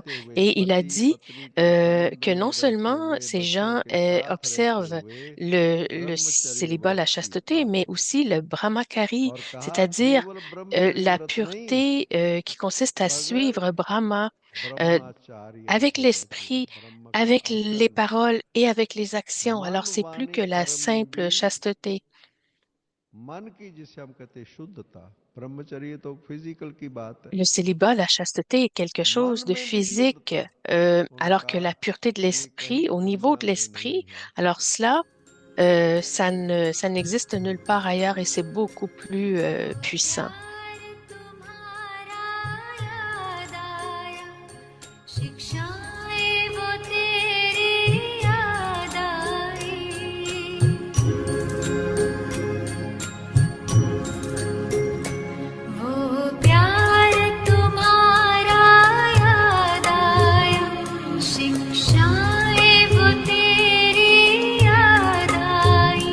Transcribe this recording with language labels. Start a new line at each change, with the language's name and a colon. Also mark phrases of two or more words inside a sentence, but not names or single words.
French: Et il a dit que non seulement ces gens observent le célibat, la chasteté, mais aussi le brahmacari, c'est-à-dire la pureté qui consiste à suivre Brahma avec l'esprit, avec les paroles et avec les actions. Alors, c'est plus que la simple chasteté.
Hindi: मन की जिसे हम कहते हैं शुद्धता, ब्रह्मचर्य तो फिजिकल की बात है,
French: Le célibat, la chasteté est quelque chose
Hindi: मन
French: de
Hindi: में भी
French: physique,
Hindi: शुद्धता
French: alors que
Hindi: उनका
French: la pureté de
Hindi: ये कहीं
French: l'esprit, au niveau
Hindi: दुनिया
French: de
Hindi: में नहीं
French: l'esprit,
Hindi: है।
French: alors cela, ça n'existe nulle part ailleurs et c'est beaucoup plus puissant.
Hindi: प्यार तुम्हारा याद आया, शिक्षाएं वो तेरी याद आई। वो प्यार तुम्हारा याद आया, शिक्षाएं वो तेरी याद आई।